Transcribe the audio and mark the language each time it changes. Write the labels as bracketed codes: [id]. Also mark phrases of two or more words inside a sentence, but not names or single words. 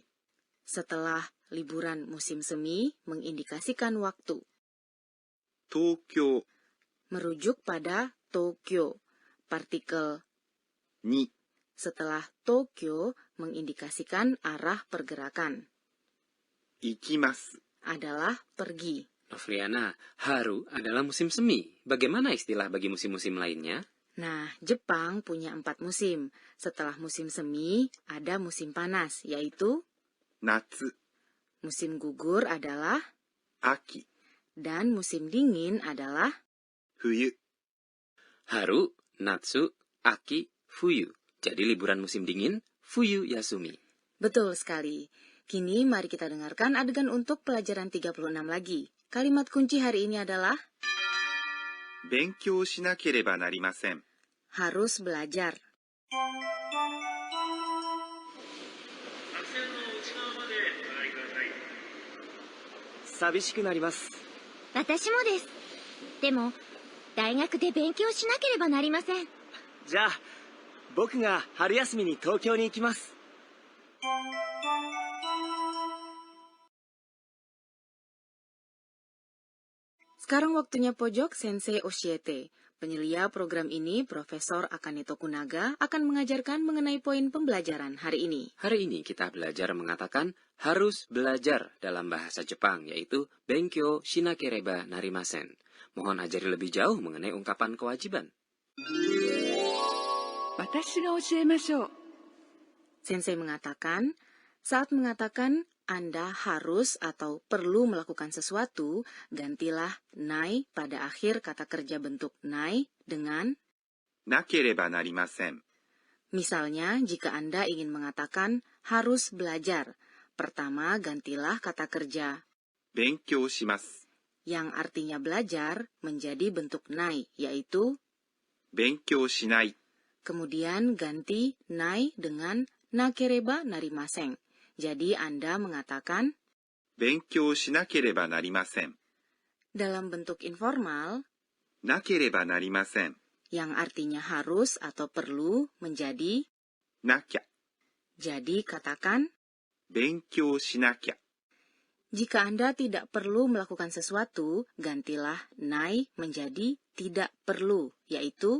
[id] setelah liburan musim semi mengindikasikan waktu. [ja] 東京 [id] Merujuk pada Tokyo. Partikel [ja] に [id] setelah Tokyo mengindikasikan arah pergerakan. [ja] 行きます。 [id] adalah pergi. Novriana, haru adalah musim semi. Bagaimana istilah bagi musim-musim lainnya? Nah, Jepang punya 4 musim. Setelah musim semi, ada musim panas, yaitu [ja] 夏、 [id] musim gugur adalah, [ja] 秋、 [id] dan musim dingin adalah. [ja] 冬。春、夏、秋、冬. [id] Jadi liburan musim dingin, [ja] 冬休み. [id] Betul sekali. Kini mari kita dengarkan adegan untuk pelajaran 36 lagi. Kalimat kunci hari ini adalah [ja] 勉強しなければなりません。 [id] harus belajar. [ja] 寂しくなります。私もです。でも、大学で勉強しなければなりません。じゃあ、僕が春休みに東京に行きます。 [id] Sekarang waktunya pojok Sensei Oshiete. Penyelia program ini, Profesor Akane Tokunaga, akan mengajarkan mengenai poin pembelajaran hari ini. Hari ini kita belajar mengatakan harus belajar dalam bahasa Jepang, yaitu [ja] 勉強しなければなりません. [id] Mohon ajari lebih jauh mengenai ungkapan kewajiban. [ja] 私が教えましょう。 [id] Sensei mengatakan, saat mengatakan Anda harus atau perlu melakukan sesuatu, gantilah nai pada akhir kata kerja bentuk nai dengan [ja] なければなりません。 [id] misalnya jika Anda ingin mengatakan harus belajar, pertama gantilah kata kerja [ja] 勉強します。 [id] yang artinya belajar menjadi bentuk nai, yaitu [ja] 勉強しない。 [id] kemudian ganti nai dengan [ja] なければなりません. [id] Jadi Anda mengatakan [ja] 勉強しなければなりません。 [id] dalam bentuk informal [ja] なければなりません。 [id] yang artinya harus atau perlu menjadi [ja] なきゃ。 [id] jadi katakan [ja] 勉強しなきゃ。 [id] jika Anda tidak perlu melakukan sesuatu, gantilah nai menjadi tidak perlu, yaitu